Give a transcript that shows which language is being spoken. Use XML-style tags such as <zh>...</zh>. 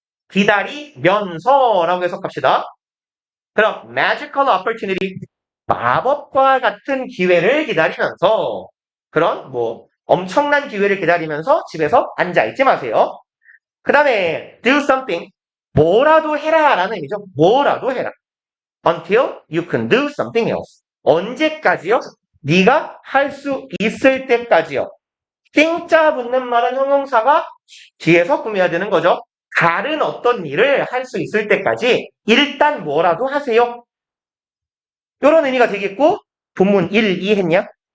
<ko>기다리면서라고 해석합시다.</ko> <en>그럼 magical opportunity.</en> <ko>마법과 같은 기회를 기다리면서 그런 뭐 엄청난 기회를 기다리면서 집에서 앉아있지 마세요. 그 다음에 do something. 뭐라도 해라 라는 의미죠. 뭐라도 해라.</ko> <en>until you can do something else.</en> <ko>언제까지요? 네가 할 수 있을 때까지요. 띵자 붙는 말은 형용사가 뒤에서 구매해야 되는 거죠. 다른 어떤 일을 할 수 있을 때까지 일단 뭐라도 하세요. 이런 의미가 되겠고 본문 1, 2 했냐?</ko>